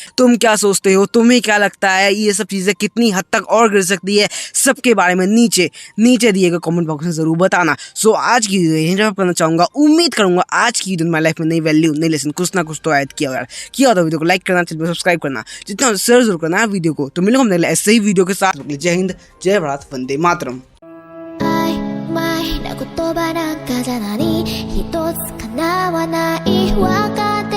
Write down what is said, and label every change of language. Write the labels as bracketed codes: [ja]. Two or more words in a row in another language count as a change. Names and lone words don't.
[hi] तुम क्या सोचते हो, तुम्हें क्या लगता है, ये सब चीज़ें कितनी हद तक और गिर सकती है, सबके बारे में नीचे दिए गए [en] comment box [hi] में ज़रूर बताना। सो आज की वीडियो करना चाहूँगा, उम्मीद करूँगा आज की [en] video life [hi] में नई वैल्यू, नई लेसन कुछ ना कुछ तो ऐड किया होगा। तो वीडियो को लाइक करना, चैनल को सब्सक्राइब करना, जितना शेयर जरूर करना है वीडियो को। तो मिलेंगे हम ऐसे ही वीडियो के साथ। जय हिंद, जय भारत, वंदे मातरम। [ja] 曖昧な言葉なんかじゃ何一つ叶わないわか